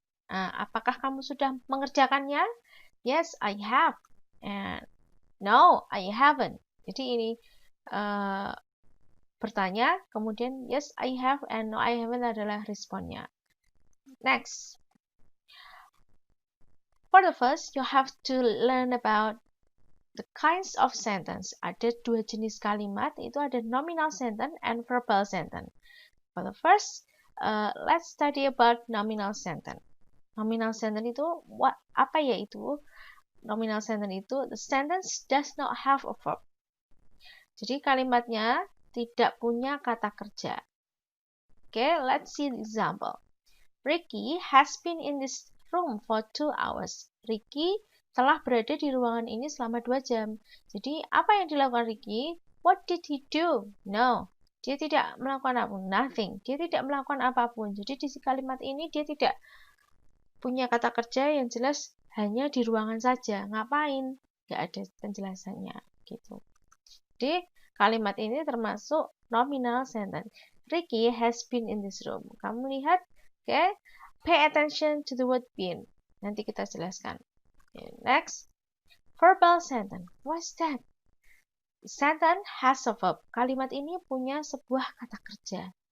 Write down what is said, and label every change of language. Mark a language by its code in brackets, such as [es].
[id] Apakah kamu sudah mengerjakannya? [en] Yes, I have. And no, I haven't. [id] Jadi ini bertanya, kemudian [en] yes I have and no I haven't [id] adalah responnya. [en] Next. For the first, you have to learn about the kinds of sentence. [id] Ada dua jenis kalimat, itu ada [en] nominal sentence and verbal sentence. For the first, let's study about nominal sentence. Nominal sentence [id] itu apa ya itu? [en] Nominal sentence itu the sentence does not have a verb. [id] Jadi kalimatnya tidak punya kata kerja. [en] Okay, let's see the example. Ricky has been in this room for 2 hours. [id] Ricky telah berada di ruangan ini selama 2 jam. Jadi, apa yang dilakukan Ricky? [en] What did he do? No. [id] Dia tidak melakukan apa? Nothing. Dia tidak melakukan apapun. Jadi, di kalimat ini dia tidak punya kata kerja yang jelas hanya di ruangan saja. Ngapain? Nggak ada penjelasannya. Gitu. Jadi, kalimat ini termasuk nominal sentence. [en] Ricky has been in this room. [id] Kamu lihat, [en] okay? Pay attention to the word been. [id] Nanti kita jelaskan. [en] Okay, next, verbal sentence. What's that? Sentence has a verb. [id] Kalimat ini punya sebuah kata kerja.